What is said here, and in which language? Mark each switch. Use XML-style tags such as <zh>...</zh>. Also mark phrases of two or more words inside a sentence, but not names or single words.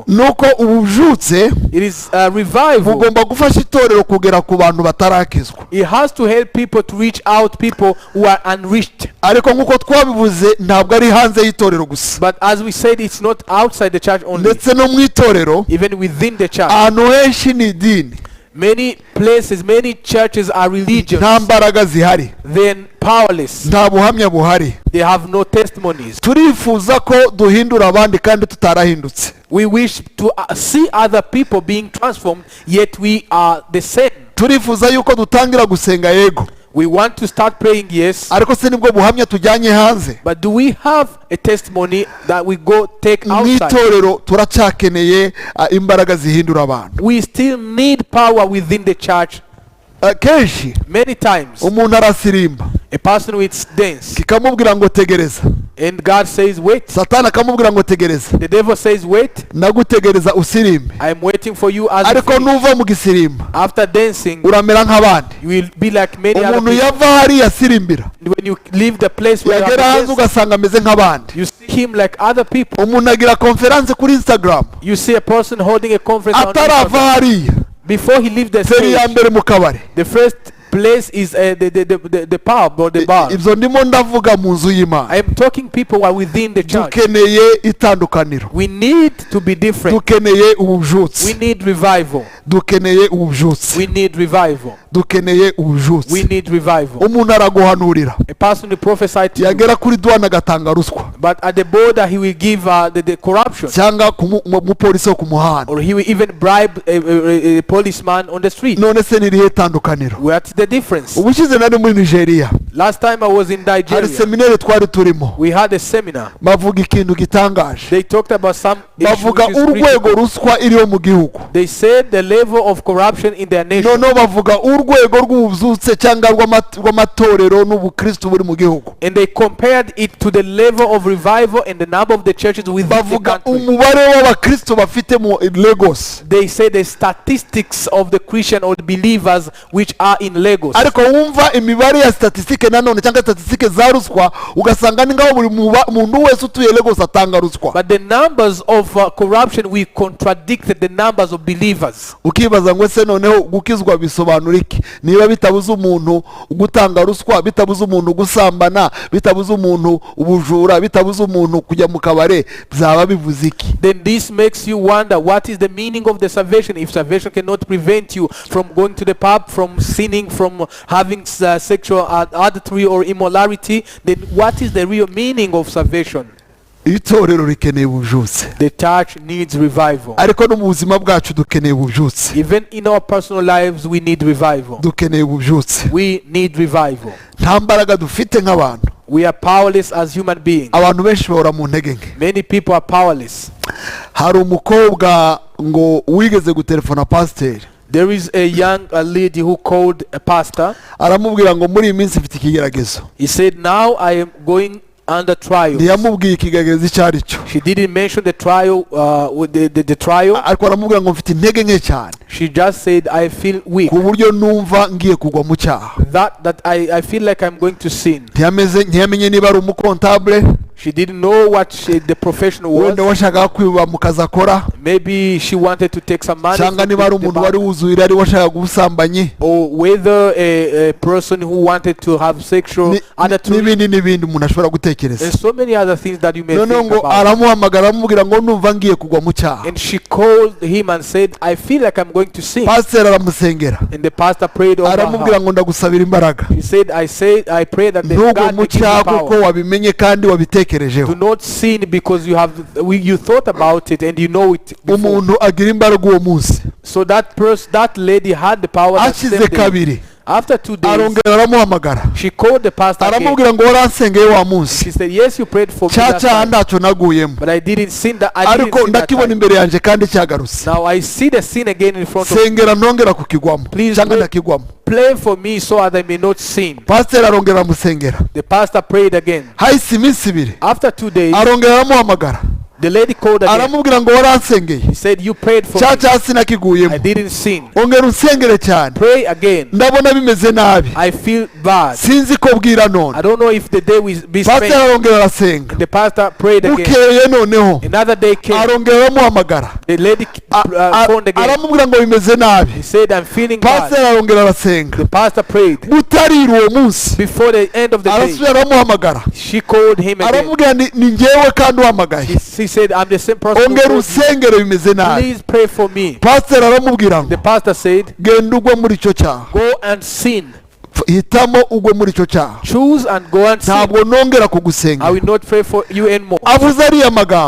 <rw>nuko ubujutse</rw> <en>it is a revival.</en> <rw>bugomba gufasha itorero kugera ku bantu batarakizwa.</rw> <en>It has to help people to reach out people who are unreached.</en> <rw>ariko nk'uko twabivuze ntabwo ari hanze y'itorero gusa,</rw> <en>But as we said, it's not outside the church only,</en> <rw>ndetse no mu itorero</rw> <en>even within the church.</en> <rw>ahantu henshi ni idini,</rw> <en>Many places, many churches are religious,</en> <rw>nta mbaraga zihari,</rw> <en>then powerless.</en> <rw>nta buhamya buhari.</rw> <en>They have no testimonies.</en> <rw>turifuza ko duhindura abandi kandi tutarahindutse.</rw> <en>We wish to see other people being transformed, yet we are the same.</en> <rw>turifuza yuko dutangira gusenga yego,</rw> <en>We want to start praying, yes,</en> <rw>ariko se nibwo buhamya tujyanye hanze.</rw> <en>but do we have a testimony that we go take</en> <rw>mu</rw> <en>outside?</en> <rw>itorero turacyakeneye imbaraga zihindura abantu.</rw> <en>We still need power within the church</en> <rw>kenshi</rw> <en>Many times,</en> <rw>umuntu arasirimba</rw> <en>a person will dance,</en> <rw>kikamubwira ngo tegereza,</rw> <en>and God says, wait.</en> <rw>satani akamubwira ngo tegereza,</rw> <en>The devil says, wait.</en> <rw>nagutegereza usirimbe,</rw> <en>I am waiting for you as you</en> <rw>ariko</rw> <en>finish.</en> <rw>nuva mu gisirimba</rw> <en>After dancing,</en> <rw>uramera nk'abandi.</rw> <en>you will be like many other</en> <rw>Umuntu</rw> <en>people.</en> <rw>yava hariya asirimbira</rw> <en>When you leave the place where you</en> <rw>yagera</rw> <en>have</en> <rw>hanze</rw> <en>danced,</en> <rw>ugasanga ameze nk'abandi.</rw> <en>you see him like other people.</en> <rw>Umuntu agira konferanse kuri Instagram</rw> <en>You see a person holding a conference on</en> <rw>atarava</rw> <en>Instagram.</en> <rw>hariya,</rw> <en>Before he leaves the</en> <rw>feri ya</rw> <en>stage,</en> <rw>mbere mu kabari.</rw> <en>the first place is the pub or the bar.</en> <rw>Ibyo ndimo ndavuga mu nzu y'Imana.</rw> <en>I am talking people who are within the church.</en> <rw>Dukeneye itandukaniro,</rw> <en>We need to be different.</en> <rw>dukeneye</rw> <en>We</en> <rw>ubujutsi,</rw> <en>need revival.</en> <rw>dukeneye ubujutsi,</rw> <en>We need revival.</en> <rw>dukeneye</rw> <en>We</en> <rw>ubujutsi.</rw> <en>need revival.</en> <rw>Umuntu araguhanurira</rw> <en>A person will prophesy to you,</en> <rw>yagera kuri duwana agatanga ruswa,</rw> <en>but at the border he will give the corruption,</en> <rw>cyangwa umupolisi wo ku muhanda.</rw> <en>or he will even bribe a policeman on the street.</en> <rw>None se nirihe itandukaniro?</rw> <en>What's the difference?</en> <rw>Ubushize nari muri Nigeria,</rw> <en>Last time I was in</en> <rw>hari</rw> <en>Nigeria,</en> <rw>seminari twari turimo,</rw> <en>we had a seminar.</en> <rw>bavuga ikintu gitangaje,</rw> <en>They talked about some issues</en> <rw>bavuga</rw> <en>which is</en> <rw>urwego</rw> <en>critical.</en> <rw>ruswa iriho mu gihugu,</rw> <en>They said the level of corruption in their nation.</en> <rw>noneho bavuga urwego rw'ubuzutse cyangwa rw'amatorero n'ubukristo buri mu gihugu,</rw> <en>And they compared it to the level of revival and the number of the churches within the</en> <rw>bavuga</rw> <en>country.</en> <rw>umubare w'abakristo bafite mu Lagos.</rw> <en>They say the statistics of the Christian or the believers which are in Lagos.</en> <rw>Ariko wumva imibare ya statistike nanone cyangwa statistike za ruswa ugasanga ni ngaho buri muntu wese utuye Lagos atanga ruswa.</rw> <en>But the numbers of corruption will contradict the numbers of believers.</en> <rw>Ukibaza ngo se noneho gukizwa bisobanura iki niba bitabuza umuntu gutanga ruswa, bitabuza umuntu gusambana, bitabuza umuntu ubujura, bitabuza umuntu kujya mu kabare, byaba bivuze iki?</rw> <en>Then this makes you wonder, what is the meaning of the salvation? If salvation cannot prevent you from going to the pub, from sinning, from having sexual adultery or immorality, then what is the real meaning of salvation?</en> <rw>Itorero rikeneye ubujutsi,</rw> <en>The church needs revival.</en> <rw>ariko no mu buzima bwacu dukeneye ubujutsi,</rw> <en>Even in our personal lives, we need revival.</en> <rw>dukeneye ubujutsi.</rw> <en>We need revival.</en> <rw>Nta mbaraga dufite nk'abantu,</rw> <en>We are powerless as human beings.</en> <rw>abantu benshi bahora mu ntege nke.</rw> <en>Many people are powerless.</en> <rw>Hari umukobwa ngo wigeze gutelefona pasiteri,</rw> <en>There is a young lady who called a pastor.</en> <rw>aramubwira ngo muri iyi minsi mfite ikigeragezo.</rw> <en>He said, now I am going under trial.</en> <rw>Ntiyamubwiye ikigeragezo icyo ari cyo,</rw> <en>She didn't mention the trial, with the trial.</en> <rw>ariko aramubwira ngo mfite intege nke cyane</rw> <en>She just said, I feel weak.</en> <rw>ku buryo numva ngiye kugwa mu cyaha.</rw> <en>That I feel like I'm going to sin.</en> <rw>Ntiyamenye niba ari umukontabule,</rw> <en>She didn't know what the profession</en> <rw>wenda</rw> <en>was.</en> <rw>washakaga kwiba mu kazi akora,</rw> <en>Maybe she wanted to take some money</en> <rw>cyangwa</rw> <en>from</en> <rw>niba ari</rw> <en>the</en> <rw>umuntu wari</rw> <en>bank.</en> <rw>wuzuye ari washakaga ubusambanyi,</rw> <en>Or whether a person who wanted to have sexual adultery,</en> <rw>n'ibindi umuntu ashobora gutekereza.</rw> <en>and so many other things that you may</en> <rw>Noneho</rw> <en>think</en> <rw>ngo</rw> <en>about.</en> <rw>aramuhamagara aramubwira ngo numva ngiye kugwa mu cyaha.</rw> <en>And she called him and said, I feel like I'm going to sin.</en> <rw>Pasiteri aramusengera,</rw> <en>And the pastor prayed over</en> <rw>aramubwira</rw> <en>her.</en> <rw>ngo ndagusabira imbaraga,</rw> <en>He said, I pray that the</en> <rw>ntugwe</rw> <en>God</en> <rw>mu</rw> <en>may give</en> <rw>cyaha</rw> <en>you</en> <rw>kuko</rw> <en>power.</en> <rw>wabimenye kandi wabitekerejeho.</rw> <en>Do not sin because you thought about it and you know it before.</en> <rw>Umuntu agira imbaraga uwo munsi,</rw> <en>So that lady had the power that</en> <rw>hashize</rw> <en>same day.</en> <rw>kabiri</rw> <en>After 2 days,</en> <rw>arongera aramuhamagara,</rw> <en>she called the pastor again.</en> <rw>aramubwira ngo waransengeye wa munsi,</rw> <en>She said, yes, you prayed for me</en> <rw>cya</rw> <en>that</en> <rw>cyaha</rw> <en>time,</en> <rw>ntacyo naguyemo,</rw> <en>but I didn't sin that. I didn't</en> <rw>ariko</rw> <en>sin that</en> <rw>ndakibona</rw> <en>time.</en> <rw>imbere yanjye kandi cyagarutse.</rw> <en>Now I see the sin again in front of me.</en> <rw>Sengera ntongera kukigwamo</rw> <en>Please</en> <rw>cyangwa</rw> <en>pray.</en> <rw>ndakigwamo.</rw> <en>Pray for me so that I may not sin.</en> <rw>Pasiteri arongera aramusengera,</rw> <en>The pastor prayed again.</en> <rw>hahise iminsi ibiri</rw> <en>After 2 days,</en> <rw>arongera aramuhamagara,</rw> <en>the lady called again.</en> <rw>aramubwira ngo waransengeye,</rw> <en>He said, you prayed for</en> <rw>cya</rw> <en>me.</en> <rw>cyaha sinakiguyemo,</rw> <en>I didn't sin.</en> <rw>ongera unsengere cyane,</rw> <en>Pray again.</en> <rw>ndabona bimeze nabi,</rw> <en>I feel bad.</en> <rw>sinzi ko bwira</rw> <en>I</en> <rw>none.</rw> <en>don't know if the day will be</en> <rw>Pasiteri</rw> <en>spent.</en> <rw>arongera arasenga,</rw> <en>The pastor prayed again.</en> <rw>bukeye noneho</rw> <en>Another day came.</en> <rw>arongera aramuhamagara,</rw> <en>The lady phoned again.</en> <rw>aramubwira ngo bimeze nabi.</rw> <en>He said, I'm feeling bad.</en> <rw>Pasiteri arongera arasenga,</rw> <en>The pastor prayed.</en> <rw>butarira uwo munsi</rw> <en>Before the end of the day,</en> <rw>arasubira aramuhamagara,</rw> <en>she called him again.</en> <rw>aramubwira ni njyewe kandi uhamagaye,</rw> <en>She said, I'm the same person who</en> <rw>ongera</rw> <en>called you.</en> <rw>usengere bimeze nabi.</rw> <en>Please pray for me.</en> <rw>Pasiteri aramubwira ngo</rw> <en>The pastor said,</en> <rw>genda ugwa muri icyo cyaha,</rw> <en>go and sin.</en> <rw>hitamo ugwe muri icyo cyaha,</rw> <en>choose and go and sin.</en> <rw>ntabwo nongera</rw> <en>I</en> <rw>kugusenga.</rw> <en>will not pray for you anymore.</en> <rw>avuze ariya magambo,</rw>